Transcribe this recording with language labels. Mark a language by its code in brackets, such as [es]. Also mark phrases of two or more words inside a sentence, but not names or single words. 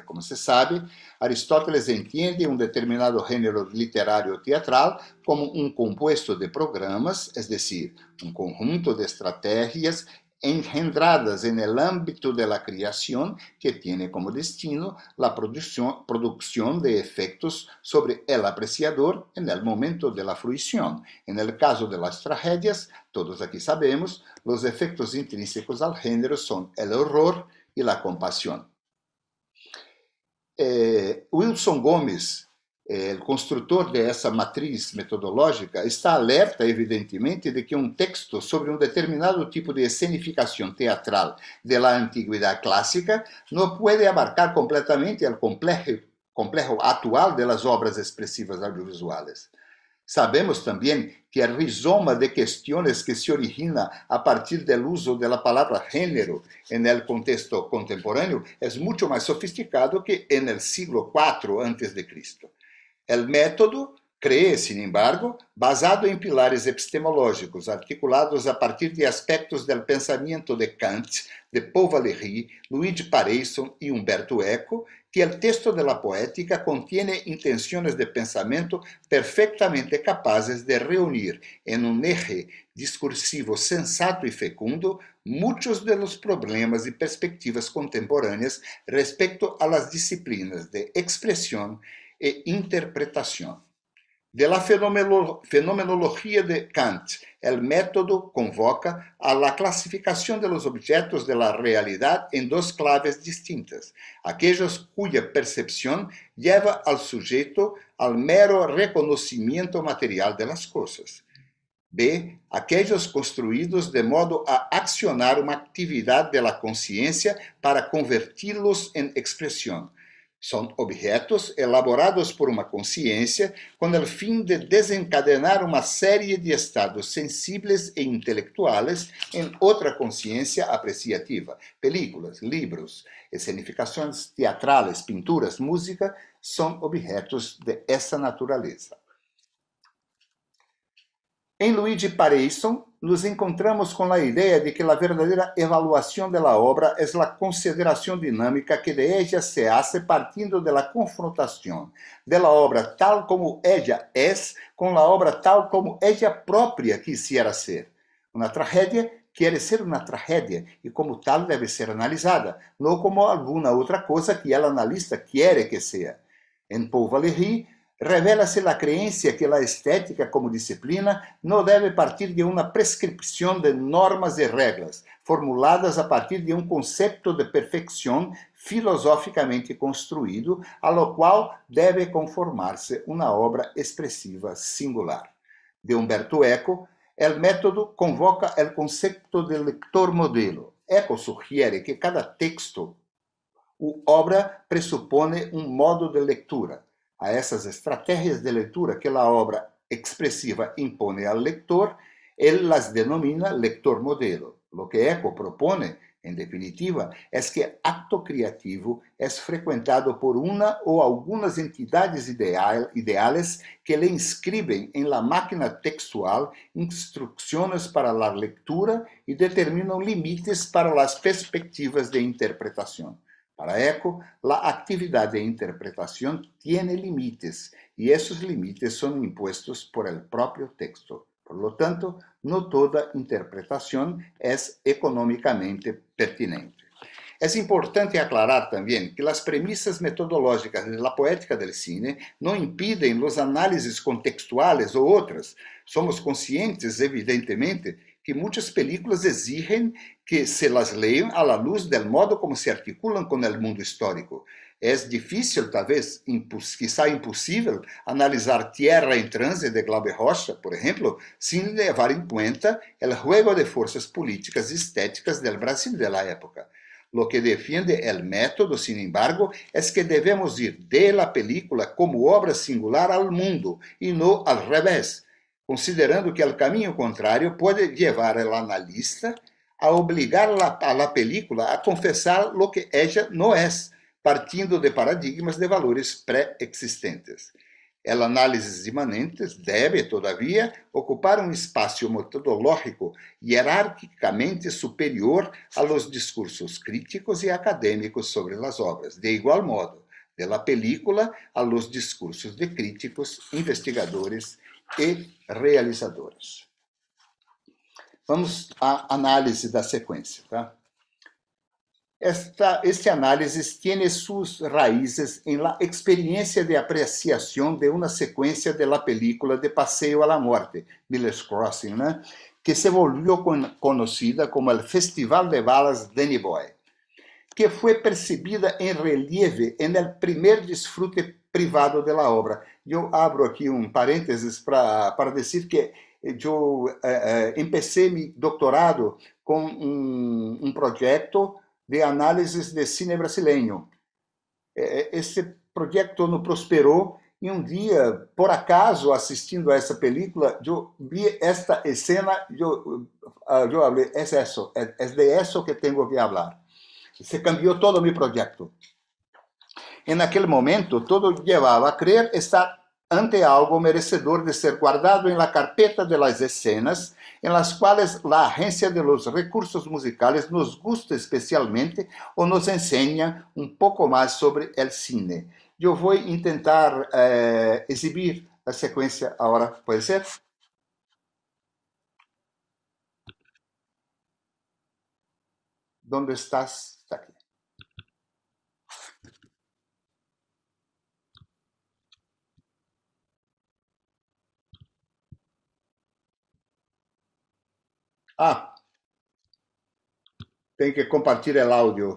[es] Como se sabe, Aristóteles entiende un determinado género literario teatral como un compuesto de programas, es decir, un conjunto de estrategias engendradas en el ámbito de la creación que tiene como destino la producción de efectos sobre el apreciador en el momento de la fruición. En el caso de las tragedias, todos aquí sabemos, los efectos intrínsecos al género son el horror y la compasión. [pt] Wilson Gomes, o construtor dessa matriz metodológica, está alerta, evidentemente, de que um texto sobre um determinado tipo de escenificação teatral da antiguidade clássica não pode abarcar completamente o complexo atual das obras expressivas audiovisuais. Sabemos também que o rizoma de questões que se origina a partir do uso da palavra género no contexto contemporâneo é muito mais sofisticado que no siglo IV a.C. [es] El método cree, sin embargo, basado en pilares epistemológicos articulados a partir de aspectos del pensamiento de Kant, de Paul Valéry, Luigi Pareison y Umberto Eco, que el texto de la poética contiene intenciones de pensamiento perfectamente capaces de reunir en un eje discursivo sensato y fecundo muchos de los problemas y perspectivas contemporáneas respecto a las disciplinas de expresión e interpretação. De la fenomenologia de Kant, el método convoca a la clasificación de los objetos de la realidad en dos claves distintas, aquellos cuya percepción lleva al sujeto al mero reconocimiento material de las cosas. B. [pt] Aquellos construídos de modo a accionar uma atividade [es] de la [pt] consciência para converti-los en expressão. São objetos elaborados por uma consciência com o fim de desencadenar uma série de estados sensíveis e intelectuais em outra consciência apreciativa. Películas, livros, escenificações teatrais, pinturas, música são objetos de essa natureza. Em Luigi Pareison, nos encontramos com a ideia de que a verdadeira evaluação da obra é a consideração dinâmica que [es] de ella se hace [pt] partindo da confrontação da obra tal como ella é com a obra tal como ella própria quisiera ser. Uma tragédia quer ser uma tragédia e como tal deve ser analisada, não como alguma outra coisa que o analista quer que seja. Em Paul Valéry, revela-se a crença que a estética como disciplina não deve partir de uma prescrição de normas e regras, formuladas a partir de um conceito de perfeição filosoficamente construído, a lo qual deve conformar-se uma obra expressiva singular. De Umberto Eco, o método convoca o conceito de [es] lector modelo. [pt] Eco sugiere que cada texto ou obra pressupone um modo de leitura. A essas estratégias de leitura que a obra expressiva impõe ao leitor, ele las denomina [es] lector modelo. Lo que Eco propone, em definitiva, [pt] é que acto criativo é frequentado por uma ou algumas entidades ideais que lhe inscrevem em la máquina textual instruções para a leitura e determinam limites para as perspectivas de interpretação. Para Eco, a atividade de interpretação tem limites, e esses limites são impostos por el próprio texto. [es] Por lo tanto, [pt] não toda interpretação é economicamente pertinente. É importante aclarar também que as premissas metodológicas da poética [es] del cine [pt] não impedem os análises contextuais ou outras. Somos conscientes, evidentemente, que muitas películas exigem que se las leiam à luz [es] del modo [pt] como se articulam com o mundo histórico. É difícil, talvez, quizá impossível, analisar Tierra em Transe de Glauber Rocha, por exemplo, sem levar em conta o juego de forças políticas e estéticas [es] del Brasil de la época. Lo que defiende el método, sin embargo, es que debemos ir de la película como obra singular al mundo y no al revés, considerando que el camino contrario puede llevar al analista a obligar a la película a confesar lo que ella no es, [pt] partindo de paradigmas de valores pré-existentes. [es] El análisis imanentes debe, todavía, ocupar un espacio metodológico jerárquicamente superior a los discursos críticos y académicos sobre las obras, de igual modo, de la película a los discursos de críticos, investigadores e realizadores. [pt] Vamos à análise da sequência, tá? [es] Este análisis tiene sus raíces en la experiencia de apreciación de una secuencia de la película de Paseo a la Muerte, Miller's Crossing, ¿no? Que se volvió conocida como el Festival de Balas Danny Boy, que fue percibida en relieve en el primer disfrute privado de la obra. Yo abro aquí un paréntesis para decir que yo empecé mi doctorado con un proyecto de análisis de cine brasileño. [pt] Esse projeto não prosperou e um dia, por acaso, assistindo a essa película, eu vi esta cena, eu falei, é de isso que tenho que falar. Se cambiou todo o meu projeto. E naquele momento, todo levava a crer estar ante algo merecedor de ser guardado [es] en la carpeta de las escenas en las cuales la agencia de los recursos musicales nos gusta especialmente o nos enseña un poco más sobre el cine. Yo voy a intentar exhibir la secuencia ahora, ¿puede ser? ¿Dónde estás? Está aquí. [pt] Tem que compartilhar o áudio.